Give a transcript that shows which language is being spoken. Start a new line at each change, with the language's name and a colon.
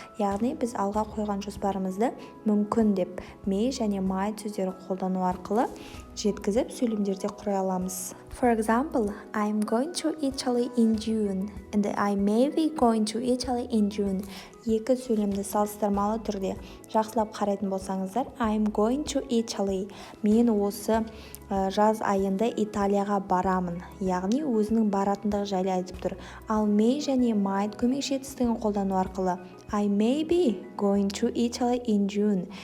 Kazakh: Яғни біз алға қойған жоспарымызды мүмкін деп may және might сөздері қолдану арқылы жеткізіп сөйлемдерде құрай аламыз.
English: For example, I'm going to Italy in June and I may be going to Italy in June.
Kazakh: Екі сөйлемді салыстырмалы түрде жақсылап қарайтын болсаңыздар,
English: I'm going to Italy.
Kazakh: Мен осы жаз айында Италияға барамын. Яғни өзінің баратындығы жайлы айтып тұр. Ал may және might көмекші етістігін қолдану арқылы
English: I may be going to Italy in June.